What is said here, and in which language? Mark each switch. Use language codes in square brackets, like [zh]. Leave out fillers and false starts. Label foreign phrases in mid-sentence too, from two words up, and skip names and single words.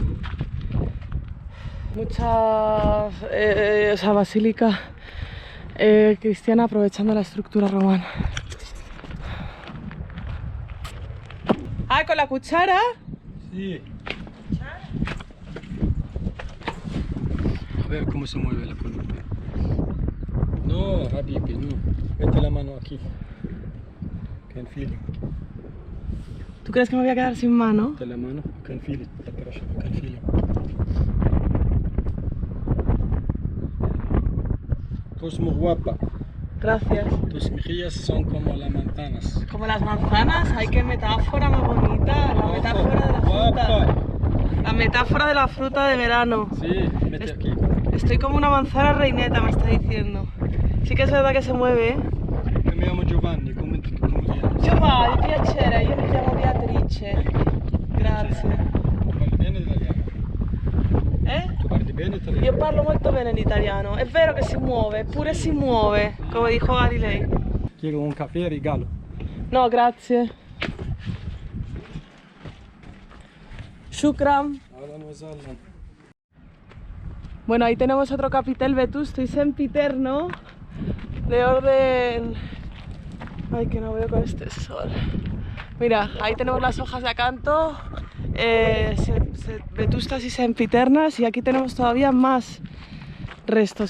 [es] Basílica cristiana aprovechando la estructura romana. ¡Ah, con la cuchara! Sí. A ver cómo se mueve la columna. No, Habibi, no. Mete la mano aquí. [en] Can feel it. [es] ¿Tú crees que me voy a quedar sin mano? Mete la mano. [en] Can feel it. Can feel it. [es] Tú eres muy guapa. Gracias. Tus mejillas son como las manzanas. Como las manzanas, ay, qué metáfora más bonita, la metáfora de la fruta. Guapa. La metáfora de la fruta de verano. Sí, mete aquí. Estoy como una manzana reineta, me está diciendo. Sí que es verdad que se mueve, ¿eh? [it] Io mi chiamo Giovanni, come ti chiami? Giovanni, piacere, io mi chiamo Beatrice. Grazie. Tu parli bene italiano? Tu parli bene italiano? Io parlo molto bene l'italiano. È vero che si muove, eppure si muove, come dijo Galilei. [es] Quiero un caffè regalo. [it] No, grazie. Shukran. [es] Ahora no es Alan. Bueno, ahí tenemos otro capitel vetusto y sempiterno de orden... Ay, que no veo con este sol. Mira, ahí tenemos las hojas de acanto vetustas y sempiternas, y aquí tenemos todavía más restos.